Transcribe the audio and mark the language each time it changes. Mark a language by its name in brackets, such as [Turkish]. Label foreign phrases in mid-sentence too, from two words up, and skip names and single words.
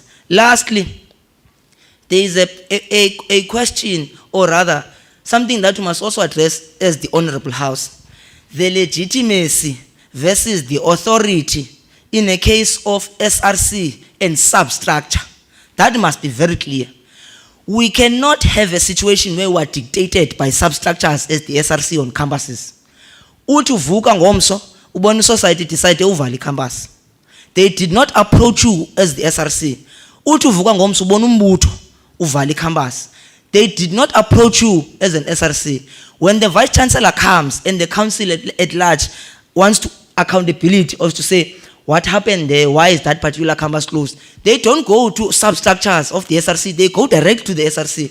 [English] Lastly, there is a question, or rather, something that we must also address as the Honorable House. The legitimacy versus the authority in a case of SRC and substructure. That must be very clear. We cannot have a situation where we are dictated by substructures as the SRC on campuses. [Xhosa] Uthi uvuka ngomso, ubona [English] society decide [Xhosa] uvale campus. [English] They did not approach you as the SRC. [Xhosa] Uthi uvuka ngomso, ubona umbutho uvale campus. [English] They did not approach you as an SRC. When the Vice Chancellor comes and the council at large wants to accountability of to say what happened there, why is that particular campus closed, they don't go to substructures of the SRC, they go direct to the SRC.